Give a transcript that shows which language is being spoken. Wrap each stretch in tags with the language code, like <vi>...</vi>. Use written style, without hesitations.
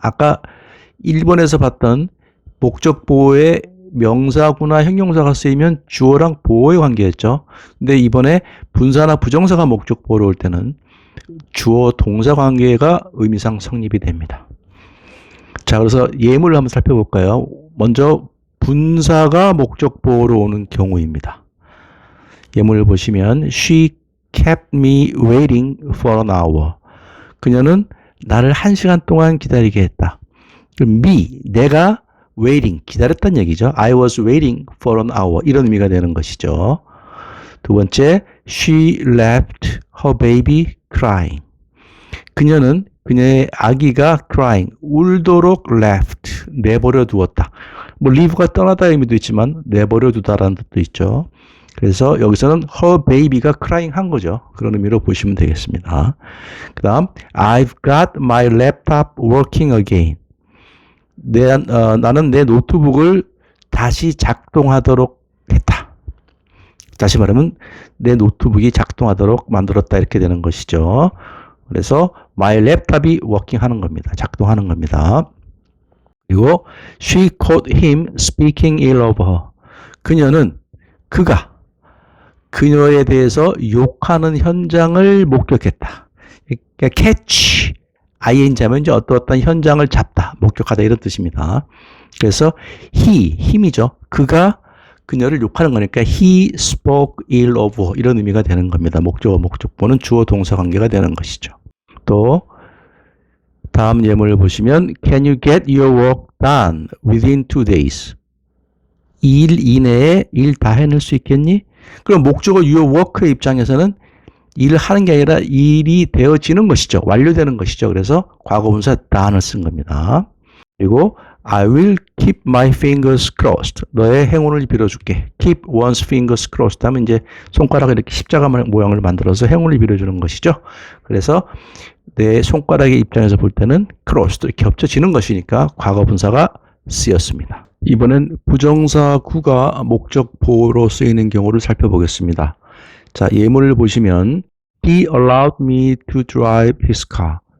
<ko>아까 1번에서 봤던 목적보호에 명사구나 형용사가 쓰이면 주어랑 보호의 관계였죠. 근데 이번에 분사나 부정사가 목적보호로 올 때는 주어, 동사 관계가 의미상 성립이 됩니다. 자, 그래서 예문을 한번 살펴볼까요? 먼저 분사가 목적 보호로 오는 경우입니다. 예문을 보시면</ko> <en>She kept me waiting for an hour.</en> <ko>그녀는 나를 1시간 동안 기다리게 했다. me, 내가 waiting, 기다렸다는 얘기죠.</ko> <en>I was waiting for an hour.</en> <ko>이런 의미가 되는 것이죠. 두 번째,</ko> <en>She left her baby crying.</en> <ko>그녀는 그녀의 아기가 crying, 울도록 left, 내버려 두었다. 뭐 leave가 떠나다 의미도 있지만 내버려 두다라는 뜻도 있죠. 그래서 여기서는 her baby가 crying 한 거죠. 그런 의미로 보시면 되겠습니다. 그 다음</ko> <en>I've got my laptop working again.</en> <ko>나는 내 노트북을 다시 작동하도록 했다. 다시 말하면 내 노트북이 작동하도록 만들었다 이렇게 되는 것이죠. 그래서 my laptop이 working 하는 겁니다. 작동하는 겁니다. 그리고</ko> <en>she caught him speaking ill of her.</en> <ko>그가 그녀에 대해서 욕하는 현장을 목격했다. 그러니까 catch, ing 하면 이제 어떤 현장을 잡다, 목격하다 이런 뜻입니다. 그래서 힘이죠. 그가 그녀를 욕하는 거니까</ko> <en>he spoke ill of her</en> <ko>이런 의미가 되는 겁니다. 목적어 목적보는 주어 동사 관계가 되는 것이죠. 또 다음 예문을 보시면</ko> <en>Can you get your work done within 2 days?</en> <ko>2일 이내에 일 다 해낼 수 있겠니? 그럼 목적어 your work의 입장에서는 일을 하는 게 아니라 일이 되어지는 것이죠. 완료되는 것이죠. 그래서 과거분사 done을 쓴 겁니다. 그리고</ko> <en>I will keep my fingers crossed.</en> <ko>너의 행운을 빌어줄게.</ko> <en>Keep one's fingers crossed</en> <ko>하면 이제 손가락을 이렇게 십자가 모양을 만들어서 행운을 빌어주는 것이죠. 그래서 내 손가락의 입장에서 볼 때는 crossed 이렇게 겹쳐지는 것이니까 과거분사가 쓰였습니다. 이번엔 부정사구가 목적 보호로 쓰이는 경우를 살펴보겠습니다. 자, 예문을 보시면</ko> <en>He allowed me to drive his car.</en>